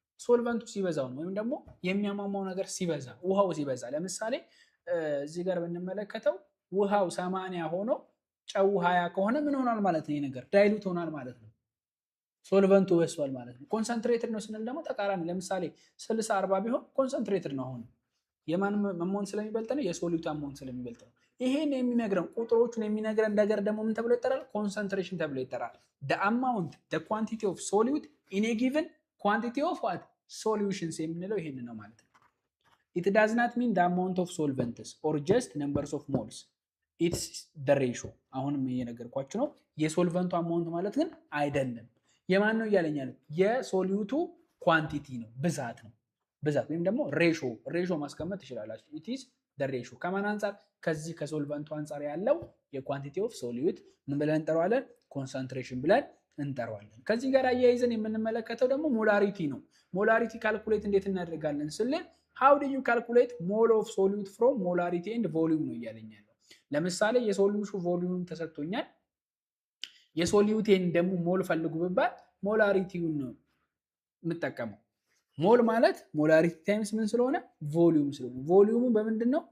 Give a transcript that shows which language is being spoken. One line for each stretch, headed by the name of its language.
Amharic: ሶልቨንቱ ሲበዛው ነው። ወይም ደግሞ የሚያሟሟው ነገር ሲበዛ፣ ውሃው ሲበዛ። ለምሳሌ እዚህ ጋር ብንመለከተው ውሃው 80 ሆኖ ጨው 20 ከሆነ ምን ሆኗል ማለት ነው? ይሄ ነገር ዳይሉት ሆኗል ማለት ነው። ሶልቨንቱ በስቷል ማለት ነው። ኮንሰንትሬትድ ነው ስንል ደግሞ ተቃራኒ። ለምሳሌ 60 40 ቢሆን ኮንሰንትሬትድ ነው። አሁን የማን አማውንት ስለሚበልጥ ነው? የሶሊዩቱ አማውንት ስለሚበልጥ ነው። ይሄን የሚነግረን ቁጥሮቹን የሚነግረን ነገር ደግሞ ምን ተብሎ ይጠራል? ኮንሰንትሬሽን ተብሎ ይጠራል።
English: the amount the quantity of solute in a given quantity of what solutions
Amharic: የምንለው ይሄን ነው ማለት ነው።
English: it does not mean the amount of solvents or just numbers of moles it's the ratio።
Amharic: አሁንም እየነገርኳችሁ ነው። የሶልቨንቱ አማውንት ማለት ግን አይደለም። የማን ነው እያለኛል? የሶሊዩቱ ኳንቲቲ ነው፣ ብዛት ነው። ብዛት ወይም ደግሞ ሬሾ ማስቀመጥ ትችላላችሁ።
English: it is the ratio
Amharic: ከማን አንፃር? ከዚህ ከሶልቨንቱ አንፃር ያለው የኳንቲቲ ኦፍ ሶሊዩት ምን ብለን እንጠራዋለን? ኮንሰንትሬሽን ብለን እንጠራዋለን። ከዚህ ጋር አያይዘን የምንመለከተው ደግሞ ሞላሪቲ ነው። ሞላሪቲ ካልኩሌት እንዴት እናደርጋለን ስል
English: how do you calculate mole of solute from molarity and volume
Amharic: ነው እያለኛል። ለምሳሌ የሶሉሽኑ ቮሊዩም ተሰጥቶኛል። የሶሊዩቴን ደግሞ ሞል ፈልጉ ብባል ሞላሪቲውን ነው የምጠቀመው። ሞል ማለት ሞላሪቲ ታይምስ ምን ስለሆነ ቮሊዩም ስለሆነ፣ ቮሊዩሙ በምንድን ነው?